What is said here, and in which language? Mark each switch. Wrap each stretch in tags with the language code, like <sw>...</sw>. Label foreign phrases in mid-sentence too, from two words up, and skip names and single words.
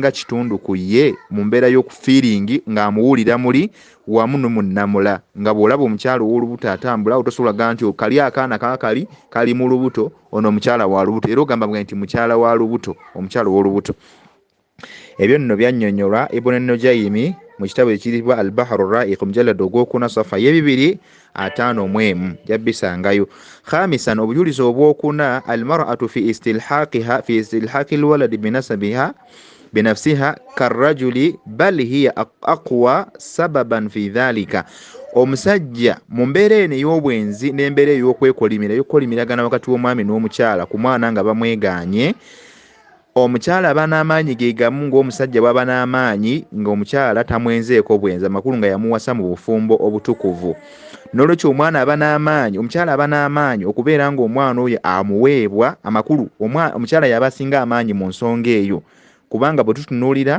<lg>nga kitundu ku ye mu mbeera y'okufiiringi ng'amuwulira muli wamu n'umunnamula nga bw'olaba omukyala ow'olubuto atambula otosobola kugaa nti kali akaana kaakali kali mu lubuto ono omukyala wa lubuto era ogamba nti mukyala wa lubuto omukyala ow'olubuto ebyo nno byannyonnyola Ibn Nujaymi mu kitabo ekiribwa al-Bahru Ra'iq mujallad ogwokuna safa ye 251 yabisangayo khamisan obujulizi obwokuna</lg> <ar>المرأة في استلحاق الولد بنسبها بنفسها كالرجل بل هي أقوى سببا في ذلك</ar> <lg>omusajja mu mbeera eno ey'obwenzi n'embeera y'okwekolimiragana wakati w'omwami n'omukyala ku mwana nga bamweganye omukyala aba n'amaanyi ge gamu ng'omusajja bw'aba n'amaanyi ng'omukyala tamwenzeeko bwenzi amakulu nga yamuwasa mu bufumbo obutukuvu n'olwekyo omwana aba n'amaanyi omukyala aba n'amaanyi okubeera ng'omwana oyo amuweebwa amakulu omukyala yaba asinga amaanyi mu nsonga eyo kubanga bwe tutunuulira</lg>